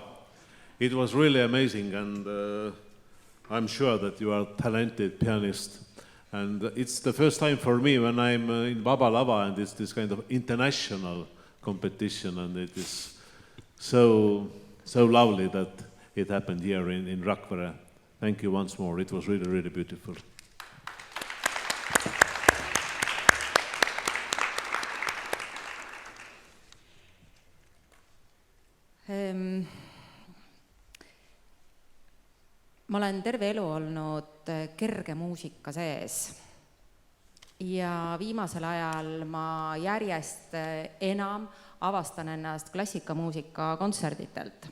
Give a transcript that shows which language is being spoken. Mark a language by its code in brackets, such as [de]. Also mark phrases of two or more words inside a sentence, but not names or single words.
[en] It was really amazing, and I'm sure that you are a talented pianist. And it's the first time for me when I'm in Vaba Lava, and it's this kind of international competition, and it is so lovely that it happened here in Rakvere. Thank you once more. It was really, really beautiful. [et] Ma olen terve elu olnud kerge muusika sees ja viimasel ajal ma järjest enam avastan ennast klassikamuusika kontserditelt.